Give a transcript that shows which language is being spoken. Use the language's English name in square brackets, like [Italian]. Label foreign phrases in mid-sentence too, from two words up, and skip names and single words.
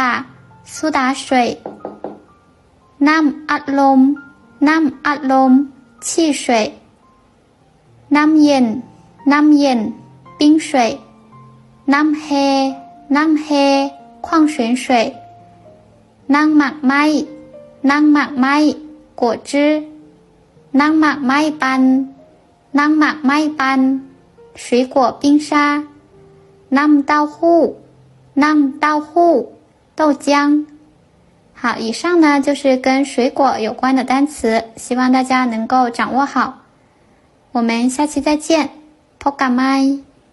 [Lao] 苏打水 ນ້ຳອັດລົມນ້ຳອັດລົມ 汽水 ນ້ຳເຢັນນ້ຳເຢັນ 冰水 ນ້ຳແຮ່ນ້ຳແຮ່ 矿泉水 ນ້ຳໝາກໄມ້ນ້ຳໝາກໄມ້ [Chinese] 果汁 [Lao] ນ້ຳໝາກໄມ້ປັ່ນນ້ຳໝາກໄມ້ປັ່ນ [Chinese] 水果冰沙 [Lao] ນ້ຳເຕົ້າຫູ້ນ້ຳເຕົ້າຫູ້ [Chinese] 豆浆好，以上呢就是跟水果有关的单词，希望大家能够掌握好。我们下期再见， [Lao] ພົບກັນໃໝ່